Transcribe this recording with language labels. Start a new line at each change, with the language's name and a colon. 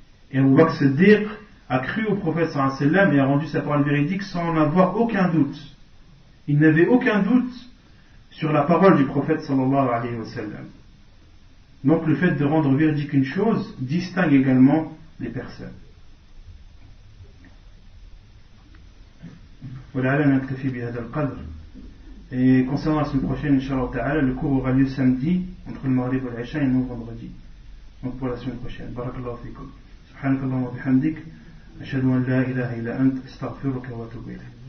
French: Et Abu Bakr as-Siddiq a cru au prophète sallallahu alayhi wa sallam et a rendu sa parole véridique sans en avoir aucun doute. Il n'avait aucun doute sur la parole du prophète sallallahu alayhi wa sallam. Donc le fait de rendre véridique une chose distingue également les personnes.
Arabic: ولعلنا نكتفي بهذا القدر.
French: Et concernant la semaine prochaine, Inch'Allah Ta'ala, le cours aura lieu samedi entre le Maghrib et l'Aïcha et non vendredi. Donc pour la semaine prochaine.
Arabic: Barakallahu fikum. سبحانك اللهم وبحمدك أشهد أن لا إله إلا أنت أستغفرك وأتوب إليك.